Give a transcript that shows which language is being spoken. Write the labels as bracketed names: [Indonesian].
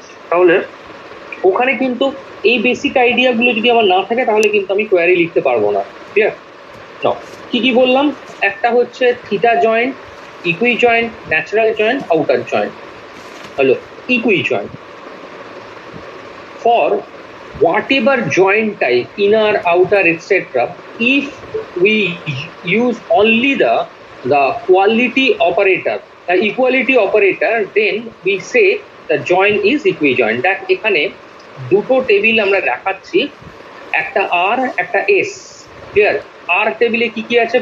[Bangla] তাহলে ওখানে কিন্তু এই বেসিক আইডিয়াগুলো যদি আমার না থাকে তাহলে কিন্তু আমি কোয়ারি লিখতে পারবো না, ঠিক আছে? কি কি বললাম, একটা হচ্ছে theta joint, ইকুই joint, natural joint, outer joint. হলো ইকুই joint. For [English] whatever joint type, inner, outer, etc., if we use only the quality operator, the equality operator, then we say the joint is equijoint. [Bangla] দেখ এখানে দুটো table আমরা দেখাচ্ছি, একটা আর একটা S. Clear? আর টেবিলে কি কি আছে?